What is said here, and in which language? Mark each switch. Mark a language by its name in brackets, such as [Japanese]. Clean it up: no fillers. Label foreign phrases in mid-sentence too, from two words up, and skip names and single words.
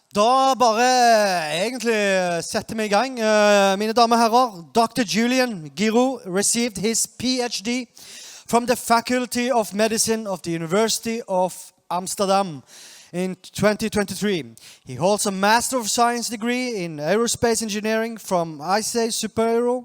[Norwegian] Da bare egentlig setter vi I gang. Mine damer og herrer, [English] Dr. Julien Guiraud received his PhD from the Faculty of Medicine of the University of Amsterdam in 2023. He holds a Master of Science degree in Aerospace Engineering from ISAE-SUPAERO.